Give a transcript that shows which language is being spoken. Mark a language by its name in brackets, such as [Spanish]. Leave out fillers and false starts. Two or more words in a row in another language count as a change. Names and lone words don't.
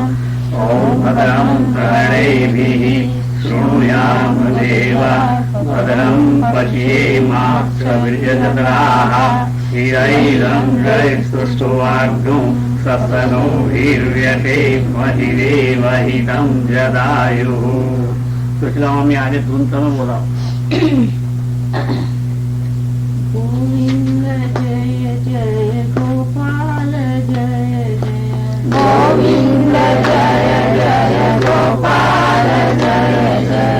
[Sanskrit] ॐ भद्रं कर्णैभिः शृणुयाम देवा भद्रं पश्येमाक्षभिर्यजत्राः स्थिरैरङ्गैस्तुष्टुवाग्नो सस्तनूभिर्व्यसेमहि देवहितं जदायुः। [Hindi] पिछला में आगे धुन बोला। गोविंद जय जय गोपाल जय जय गोविंद जय जय गोपाल जय जय